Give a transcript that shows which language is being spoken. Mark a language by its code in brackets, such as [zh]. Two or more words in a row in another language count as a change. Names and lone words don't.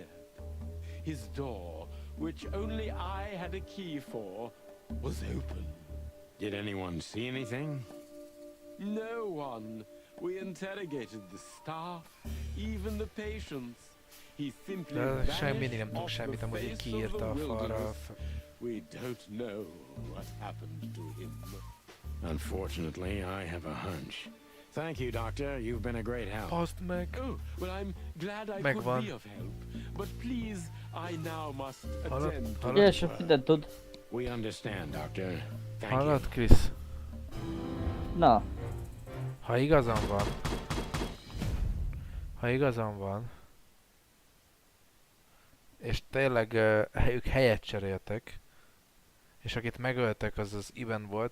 [en] His door, which only I had a key for, was open. Did anyone see anything? No one. We interrogated the staff, even the patients. He simply [hu] mindig nem [en] vanished [hu] tudok [en] off [hu] semmit, [en] the [hu] amúgy így [en] face of [hu] kiírta [en] the [hu] a falra. [en] wilderness. We don't know what happened to him. Unfortunately, I have a hunch. Thank you, Doctor. You've been a great help. [hu] Azt meg. [en] Oh, well, I'm glad I [hu] Megvan. [en] could be of help. But please, I now must attend to [hu] Igen, sok mindent tud. [en] We understand, Doctor. Thank you. [hu] Hallod, Krisz? Na. Ha igazam van, és tényleg ők helyet cseréltek, és akit megöltek az az Iben volt,